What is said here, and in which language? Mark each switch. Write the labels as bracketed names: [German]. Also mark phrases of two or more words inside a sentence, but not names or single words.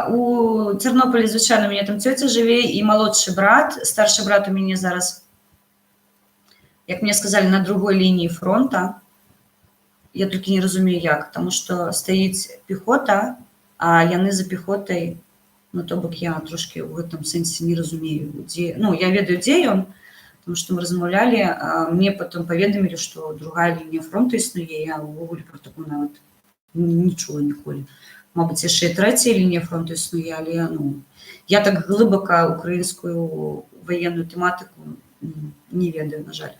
[Ukrainian] У Тернополі, звичайно, у мене там тетя живе і молодший брат. Старший брат у мене зараз, як мені сказали, на другій лінії фронту. Я тільки не розумію, як. Тому що стоїть піхота, а вони за піхотою [Belarusian] Ну, то бок я трошки ў гэтым сэнсе не разумею, дзе... Ну, я ведаю, дзе ён, тому што мы размаўлялі, а мне потом паведамілі, што другая лінія фронту існуе, я ўвогуле про такую нават не чула ніколі. Мабыць, яшчэ і трэцяя лінія фронту існуе, але ну, я так глыбока украінскую ваенную тэматыку не ведаю, на жаль.